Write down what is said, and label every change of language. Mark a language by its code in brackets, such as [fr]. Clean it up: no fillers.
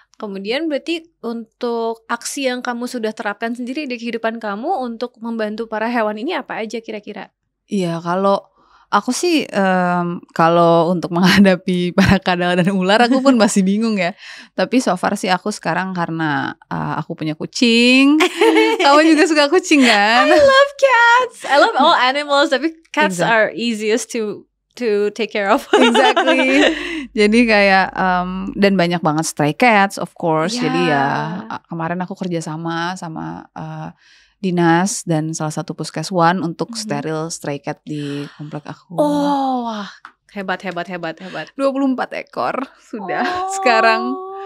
[id] Kemudian berarti untuk aksi yang kamu sudah terapkan sendiri di kehidupan kamu untuk membantu para hewan ini apa aja kira-kira? Iya, kalau aku sih kalau untuk menghadapi para kadal dan ular aku pun masih bingung ya. Tapi so far sih aku sekarang karena aku punya kucing. Kamu juga suka kucing kan? [en] I love cats. I love all animals, tapi cats are easiest to take care of. Exactly. [id] Jadi kayak dan banyak banget [en] stray cats of course. [id] Jadi ya kemarin aku kerja sama dinas dan salah satu puskeswan untuk steril stray cat di komplek aku. Oh, wah, hebat. 24 ekor sudah sekarang.